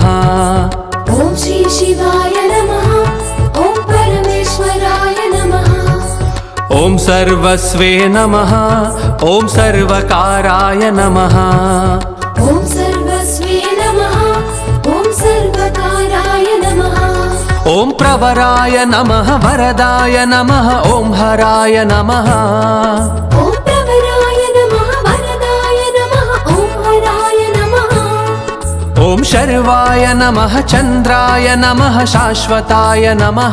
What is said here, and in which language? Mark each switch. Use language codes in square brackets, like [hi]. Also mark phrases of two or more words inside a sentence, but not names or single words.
[sa] ఓం శ్రీ శివాయ నమః ఓం పరమేశ్వరాయ నమః ఓం సర్వస్వే నమః ఓం సర్వకారాయ నమః ఓం సర్వస్వే నమః ఓం ॐ प्रवराय नमः वरदाय नमः ॐ हराय नमः ॐ प्रवराय नमः वरदाय नमः ॐ हराय नमः ॐ शर्वाय नमः चन्द्राय नमः शाश्वताय नमः